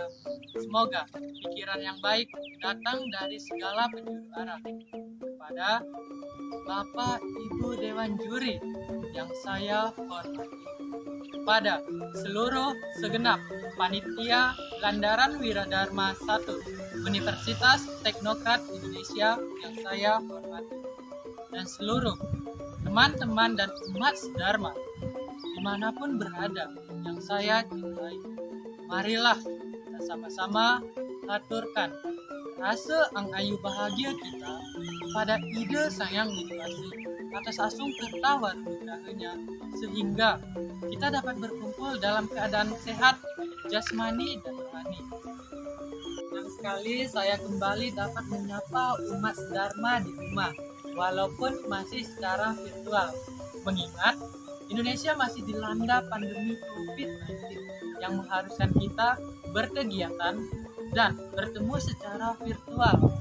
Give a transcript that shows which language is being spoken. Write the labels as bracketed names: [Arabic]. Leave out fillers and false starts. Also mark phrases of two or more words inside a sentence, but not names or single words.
[Indonesian] Semoga pikiran yang baik datang dari segala penjuru arah kepada Bapak Ibu Dewan Juri yang saya hormati, kepada seluruh segenap panitia Gandaran Wiradharma 1 Universitas Teknokrat Indonesia yang saya hormati, dan seluruh teman-teman dan umat sedharma dimanapun berada yang saya cintai. Marilah kita sama-sama aturkan rasa angayu bahagia kita pada ide Sang Widi atas asung kerta warudrahanya, sehingga kita dapat berkumpul dalam keadaan sehat jasmani dan rohani. Senang sekali saya kembali dapat menyapa umat sedharma di rumah, walaupun masih secara virtual, mengingat Indonesia masih dilanda pandemi COVID-19 yang mengharuskan kita berkegiatan dan bertemu secara virtual.